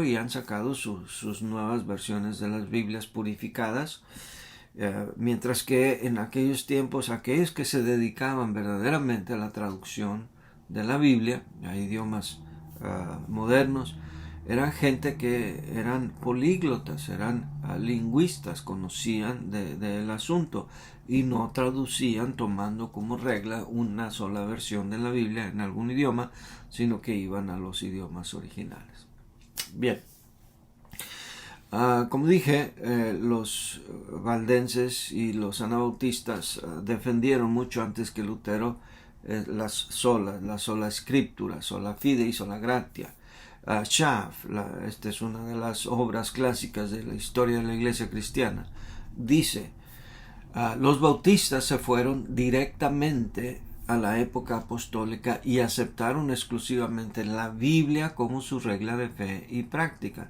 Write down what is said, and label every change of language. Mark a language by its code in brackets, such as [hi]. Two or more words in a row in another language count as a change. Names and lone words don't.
[es] y han sacado sus nuevas versiones de las Biblias purificadas, mientras que en aquellos tiempos aquellos que se dedicaban verdaderamente a la traducción de la Biblia a idiomas modernos eran gente que eran políglotas, eran lingüistas, conocían del asunto y no traducían tomando como regla una sola versión de la Biblia en algún idioma, sino que iban a los idiomas originales. Bien, como dije, los valdenses y los anabautistas defendieron mucho antes que Lutero la sola escritura, [la] sola fide y sola gratia. [es] Schaff, esta es una de las obras clásicas de la historia de la Iglesia cristiana, dice: los bautistas se fueron directamente a la época apostólica y aceptaron exclusivamente la Biblia como su regla de fe y práctica.